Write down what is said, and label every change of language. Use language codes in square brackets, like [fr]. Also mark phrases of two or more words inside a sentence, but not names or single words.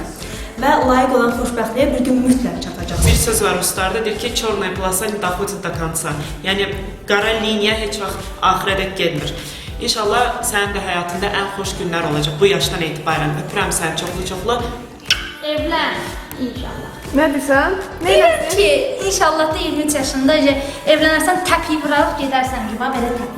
[az] Və layiq olan xoşbəxtliyə bir gün mütləq çatacaq. Bir söz var ustalarda, deyir ki, [ru] черная полоса не доходит до конца. [az] Yəni, qara liniya heç vaxt axirədək gelmir. İnşallah sənin də həyatında ən xoş günlər olacaq bu yaşdan etibarən. Öpürəm səni çoxlu-çoxlu. Evlən, inşallah. Nə desən? Deyirəm ki, inşallah da 23 yaşında evlənərsən, təpiyi vurarıq, gedərsən ki, belə təpiyi.